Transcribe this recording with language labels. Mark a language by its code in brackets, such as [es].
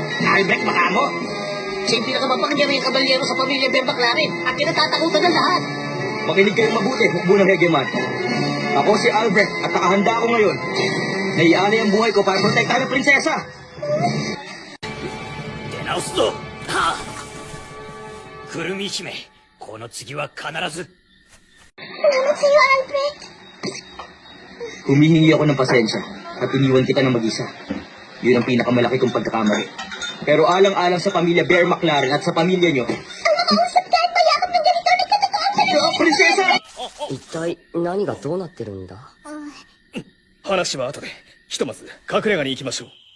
[tl] Albert Macamo? Siya yung pinakamapangyaring kabalyero sa pamilya Bear McLaren at kinatatakutan ng lahat. Makinig kayong mabuti, hukbo ng Hegeman. Ako si Albert at nakahanda ako ngayon. Naialay ang buhay ko para protektahan ang prinsesa. [ja] 出直すぞはあくるみ姫この次は必ず [tl] Salamat sa'yo, Alfred. Humihingi ako ng pasensya at iniwan kita ng mag-isa. Yun ang pinakamalaki kong pagkakamali. Pero alang-alang sa pamilya Bear McLaren at sa pamilya nyo, Ang makausap ka at payakap ng ganito, nagkatotoo pa rin. [ja] 一体何がどうなってるんだ？話は後で。ひとまず隠れ家に行きましょう。